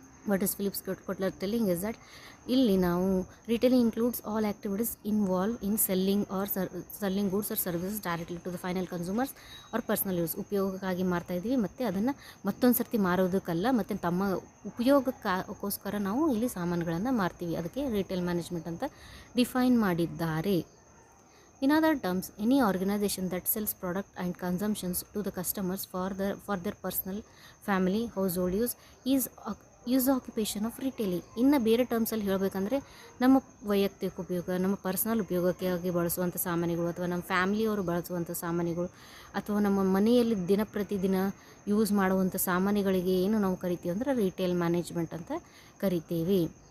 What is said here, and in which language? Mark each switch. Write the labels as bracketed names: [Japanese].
[English] what is Philips Kotler telling is that [Kannada] ಇಲ್ಲಿ ನಾವು [English] Retailing includes all activities involve in selling goods or services directly to the final consumers or personal use. [Kannada] ಉಪಯೋಗಕ್ಕಾಗಿ ಮಾರ್ತಾ ಇದ್ದೀವಿ ಮತ್ತು ಅದನ್ನು ಮತ್ತೊಂದು ಸರ್ತಿ ಮಾರೋದಕ್ಕಲ್ಲ, ಮತ್ತು ತಮ್ಮ ಉಪಯೋಗಕ್ಕೋಸ್ಕರ ನಾವು ಇಲ್ಲಿ ಸಾಮಾನುಗಳನ್ನು ಮಾರ್ತೀವಿ. ಅದಕ್ಕೆ ರಿಟೇಲ್ ಮ್ಯಾನೇಜ್ಮೆಂಟ್ ಅಂತ ಡಿಫೈನ್ ಮಾಡಿದ್ದಾರೆ. [English] In other terms, any organization that sells product and consumptions to the customers for their personal, family, household use is the occupation of retailing. [Kannada] ಇನ್ನು ಬೇರೆ ಟರ್ಮ್ಸಲ್ಲಿ ಹೇಳಬೇಕಂದ್ರೆ, ನಮ್ಮ ವೈಯಕ್ತಿಕ ಉಪಯೋಗ, ನಮ್ಮ ಪರ್ಸನಲ್ ಉಪಯೋಗಕ್ಕಾಗಿ ಬಳಸುವಂಥ ಸಾಮಾನುಗಳು ಅಥವಾ ನಮ್ಮ ಫ್ಯಾಮಿಲಿಯವರು ಬಳಸುವಂಥ ಸಾಮಾನುಗಳು ಅಥವಾ ನಮ್ಮ ಮನೆಯಲ್ಲಿ ಪ್ರತಿದಿನ ಯೂಸ್ ಮಾಡುವಂಥ ಸಾಮಾನುಗಳಿಗೆ ಏನು ನಾವು ಕರಿತೀವಿ ಅಂದರೆ ರಿಟೇಲ್ ಮ್ಯಾನೇಜ್ಮೆಂಟ್ ಅಂತ ಕರಿತೀವಿ.